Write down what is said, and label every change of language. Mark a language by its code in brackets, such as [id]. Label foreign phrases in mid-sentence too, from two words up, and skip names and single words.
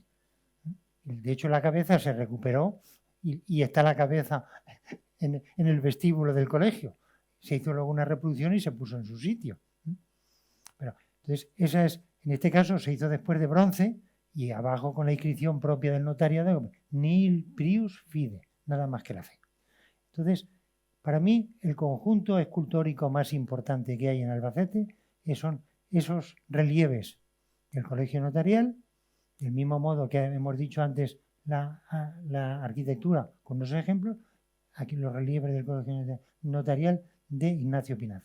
[es] De hecho, la cabeza se recuperó y está la cabeza en el vestíbulo del colegio. Se hizo luego una reproducción y se puso en su sitio. Pero, entonces, en este caso se hizo después de bronce y abajo con la inscripción propia del notariado, [la] nihil prius fide, [es] nada más que la fe. Entonces, para mí, el conjunto escultórico más importante que hay en Albacete son esos relieves del colegio notarial, del mismo modo que hemos dicho antes la arquitectura con los ejemplos, aquí los relieves del colegio notarial de Ignacio Pinazo.